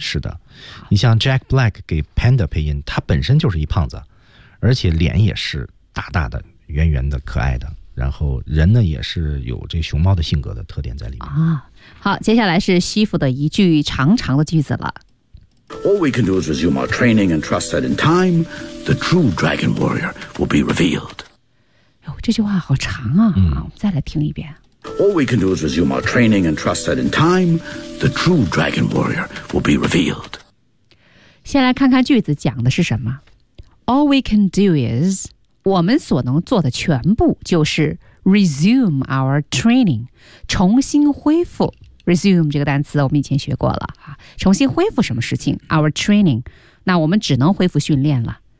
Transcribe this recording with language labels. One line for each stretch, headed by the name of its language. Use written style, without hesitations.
Chinese: 是的，你像 Jack Black 给 Panda 配音，他本身就是一胖子，而且脸也是大大的、圆圆的、可爱的，然后人呢也是有这熊猫的性格的特点在里面啊。好，接下来是西服的一句长长的句子了。
English: All we can do is resume our training and trust that in time, the true dragon warrior will be revealed.
Chinese: 哟，这句话好长啊！嗯，我们再来听一遍。
English: All we can do is resume our training and trust that in time, the true dragon warrior will be revealed.
Chinese: 先来看看句子讲的是什么。
English: All we can do is
Chinese: 我们所能做的全部就是
English: resume our training,
Chinese: 重新恢复。 Resume 这个单词我们以前学过了，重新恢复什么事情 ？
English: Our training，
Chinese: 那我们只能恢复训练了。